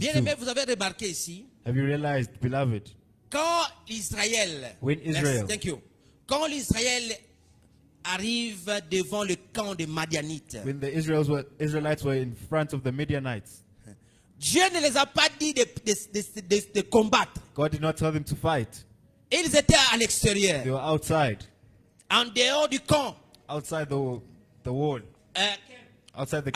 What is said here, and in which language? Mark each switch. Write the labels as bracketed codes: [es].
[fr] Bien aimé, vous avez remarqué ici, [en] Have you realized, beloved, [fr] quand Israël, [en] When Israel- Thank you. [fr] Quand l'Israël arrive devant le camp des Madianites, [en] when the Israelites were in front of the Midianites, [fr] Dieu ne les a pas dit de combattre. [en] God did not tell them to fight. [fr] Ils étaient à [en] They [fr] l'extérieur, [en] were outside, [fr] en dehors du camp. [en] outside the wall, outside the